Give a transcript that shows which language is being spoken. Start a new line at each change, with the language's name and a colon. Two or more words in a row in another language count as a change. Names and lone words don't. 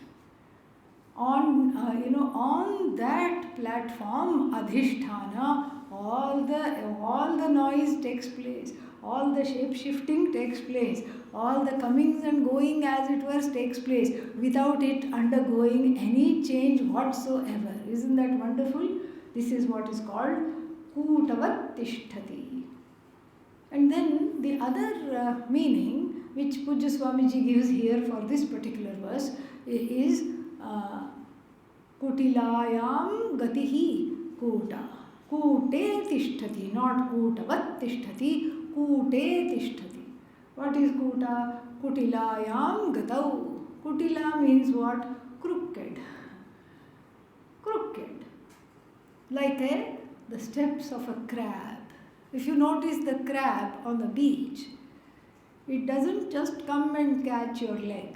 English: On that platform, Adhishthana, all the noise takes place, all the shape shifting takes place, all the comings and going as it were takes place without it undergoing any change whatsoever. Isn't that wonderful? This is what is called
Sanskrit: Kutavat Tishtati.
English: And then the other meaning which Pujya Swamiji gives here for this particular verse is
Sanskrit: Kutilayam Gatihi Kuta. Kute Tishtati, not Kutavat Tishtati, Kute Tishtati.
English: What is Kuta?
Sanskrit: Kutilayam Gatau.
English: Kutila means what? Crooked. Crooked. Like the steps of a crab. If you notice the crab on the beach, it doesn't just come and catch your leg.